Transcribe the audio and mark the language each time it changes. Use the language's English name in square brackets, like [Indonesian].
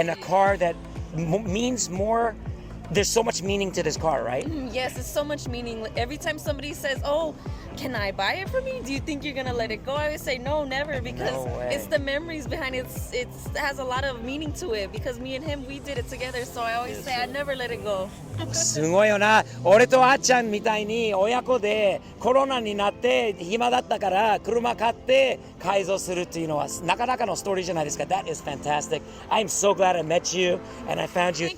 [English] And a car that means more. There's so much meaning to this car, right? Yes, it's so much meaning. Every time somebody says, "Oh, can I buy it for me? Do you think you're gonna let it go?" I always say, "No, never," because No way. it's the memories behind it. It has a lot of meaning to it because me and him, we did it together. So I always say, "I never let it go." [Japanese] すごいよな。俺とあっちゃんみたいに親子でコロナになって暇だったから車買って改造するっていうのはなかなかのストーリーじゃないですか。 [English] That is fantastic. I'm so glad I met you and I found you.